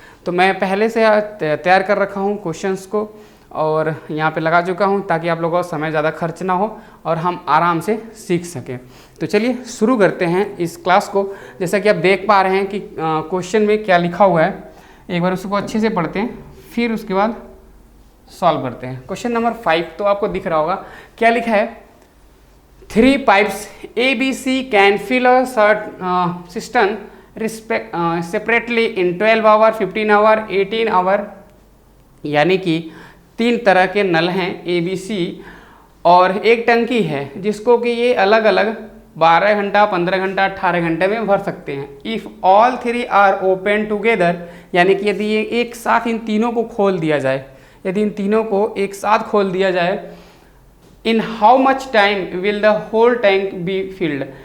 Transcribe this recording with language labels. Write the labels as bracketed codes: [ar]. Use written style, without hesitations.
[hi] तो मैं पहले से तैयार कर रखा हूँ क्वेश्चंस को और यहाँ पे लगा चुका हूँ, ताकि आप लोगों का समय ज़्यादा खर्च ना हो और हम आराम से सीख सकें। तो चलिए शुरू करते हैं इस क्लास को। जैसा कि आप देख पा रहे हैं कि क्वेश्चन में क्या लिखा हुआ है, एक बार उसको अच्छे से पढ़ते हैं फिर उसके बाद सॉल्व करते हैं। क्वेश्चन नंबर 5 तो आपको दिख रहा होगा, क्या लिखा है, [en] 3 pipes ABC can fill a cistern separately in 12 hour, 15 hour, 18 hour। [hi] यानी कि 3 तरह के नल हैं ABC और एक टंकी है जिसको कि ये अलग अलग 12 घंटा, 15 घंटा, 18 घंटे में भर सकते हैं। [en] if all 3 are open together, [hi] यानी कि यदि ये एक साथ इन तीनों को खोल दिया जाए, यदि इन तीनों को एक साथ खोल दिया जाए, [en] In how much time will the whole tank be filled.